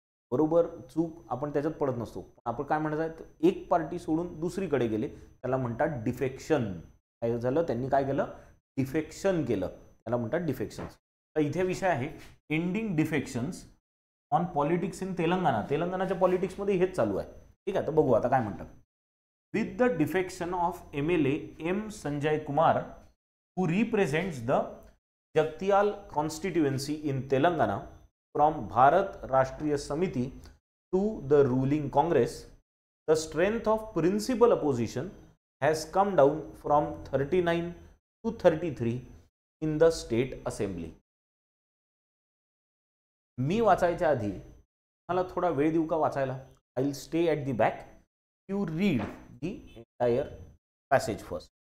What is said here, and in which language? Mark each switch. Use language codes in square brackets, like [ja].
[mr] बरोबर चूक आपण त्याच्यात पडत नसतो. आपण काय म्हणत आहे, एक पार्टी सोडून दुसरीकडे गेले त्याला म्हणतात डिफेक्शन. काय झालं, त्यांनी काय केलं, डिफेक्शन केलं, त्याला म्हणतात डिफेक्शन्स. तर इथे विषय आहे ending defections on politics in Telangana. तेलंगणाच्या पॉलिटिक्समध्ये हेच चालू आहे. ठीक आहे. तर बघू आता काय म्हणतात. [en] With the defection of MLA M. Sanjay Kumar, who represents the Jagtial constituency in Telangana from Bharat Rashtriya Samiti to the ruling Congress, the strength of principal opposition has come down from 39 to 33 in the state assembly. [mr] मी वाचायच्या आधी मला थोडा वेळ देऊ का वाचायला? [en] I will stay at the back. You read the entire passage first.